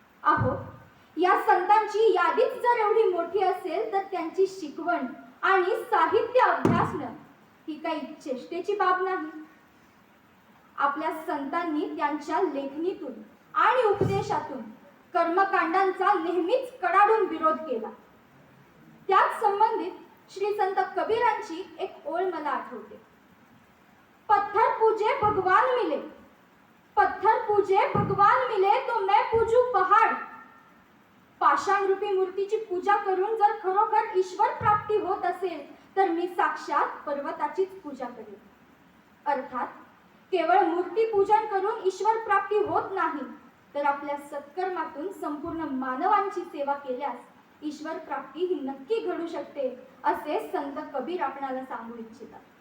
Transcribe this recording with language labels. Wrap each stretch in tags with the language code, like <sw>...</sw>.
<mr>अहो, या संतांची यादीच जर एवढी मोठी असेल तर त्यांची शिकवण आणि साहित्य अभ्यासणं ही काही चेष्टेची बाब नाही. आपल्या संतांनी त्यांच्या लेखणीतून आणि उपदेशातून कर्मकांडांचा नेहमीच कडाडून विरोध केला. त्याच संबंधित श्री संत कबीरांची एक ओळ मला आठवते.</mr> <hi>पत्थर पूजे भगवान मिले, पत्थर पूजे भगवान मिले तो मैं पूजू पहाड़.</hi> <mr>पाषाण रूपी मूर्तीची पूजा करून जर खरोखर ईश्वर प्राप्ती होत असेल तर मी साक्षात पर्वताचीच पूजा करेन. अर्थात केवळ मूर्ती पूजन करून ईश्वर प्राप्ती होत नाही तर आपल्या सत्कर्मातून संपूर्ण मानवांची सेवा केल्यास ईश्वर प्राप्ती ही नक्की घडू शकते असे संत कबीर आपणाला सांगू इच्छितात.</mr>